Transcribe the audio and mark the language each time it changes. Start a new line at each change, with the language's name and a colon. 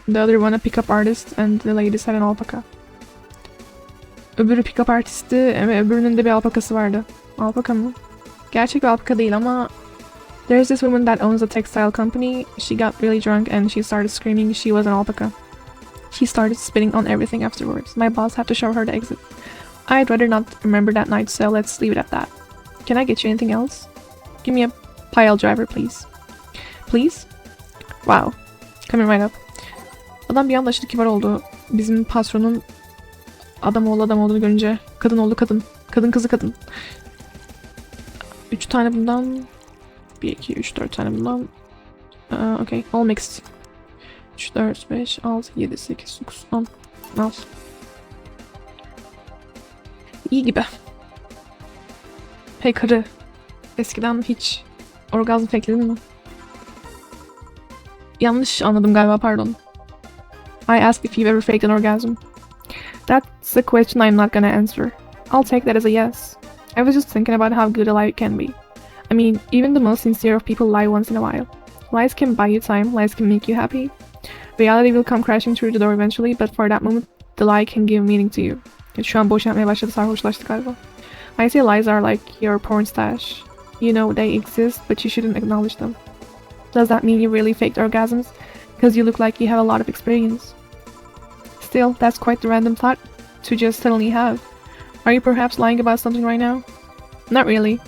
English: The other one a pickup artist and the ladies had an alpaca.
Turkish: Öbürü pickup artisti ve öbürünün de bir alpakası vardı. Alpaka mı? Gerçek bir alpaka değil ama
English: there's this woman that owns a textile company. She got really drunk and she started screaming she was an alpaca. She started spitting on everything afterwards. My boss had to show her the exit. I'd rather not remember that night, so let's leave it at that. Can I get you anything else? Give me a pile driver, please. Please? Wow. Coming right up.
Turkish: Adam bir anda aşırı kibar oldu. Bizim patronun adam olduğunu görünce. Kadın oldu kadın. Kadın kızı kadın. 3 tane bundan. 1, 2, 3, 4 tane bundan.
English: Okay. All mixed.
Turkish: 3, 4, 5, 6, 7, 8, 9, 10. Al. İyi gibi. Hey karı. Eskiden hiç orgazm fakledin mi? Yanlış anladım galiba, pardon.
English: I asked if you've ever faked an orgasm. That's a question I'm not gonna answer. I'll take that as a yes. I was just thinking about how good a lie can be. I mean, even the most sincere of people lie once in a while. Lies can buy you time, lies can make you happy. Reality will come crashing through the door eventually, but for that moment, the lie can give meaning to you.
Turkish: Şu an boş yapmaya başladı, sarhoşlaştı galiba.
English: I say lies are like your porn stash. You know they exist, but you shouldn't acknowledge them. Does that mean you really faked orgasms? Because you look like you have a lot of experience. Still, that's quite the random thought to just suddenly have. Are you perhaps lying about something right now? Not really.